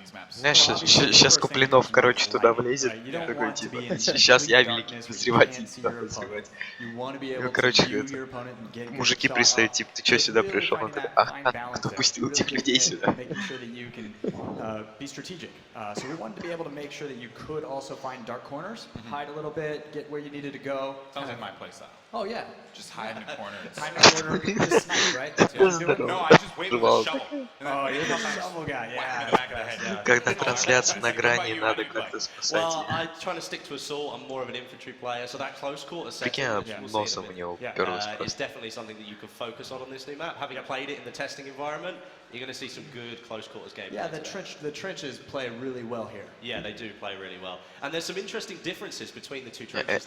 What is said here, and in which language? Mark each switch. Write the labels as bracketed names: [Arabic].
[Russian] Знаешь, сейчас Куплинов, короче, туда влезет. Такой, типа, сейчас я великий назреватель сюда развивать. Ну, короче, это, мужики пристают, типа, ты что сюда пришел? Он такой, ага, кто пустил этих людей сюда? [English] Be strategic. So we wanted to be able to make sure that you could also find dark corners, hide a little bit, get where you needed to go. Sounds like my playstyle. Oh yeah. Just hide in a corner. Hide in a corner, just snipe, right? That's what I'm doing. No, I just wait with a shovel. Oh, you're the shovel guy. Yeah. [Russian] Когда трансляция на грани, надо как-то спасать. [English] Well, I try to stick to assault. I'm more of an infantry player, so that close quarter setting, which we'll see in a bit, is definitely something that you can focus on this new map. Having played it in the testing environment, you're going to see some good close quarters gameplay. Yeah, the trenches play really well here. Yeah, they do play really well. And there's some interesting differences between the two trenches.